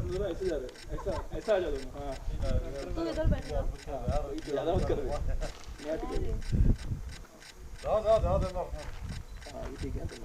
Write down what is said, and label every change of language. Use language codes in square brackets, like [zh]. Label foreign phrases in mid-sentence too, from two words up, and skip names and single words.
[ur] ایسا آ جاؤ ہاں زیادہ مت کرو [tr] Daha da bak. [ur] ہاں یہ ٹھیک ہے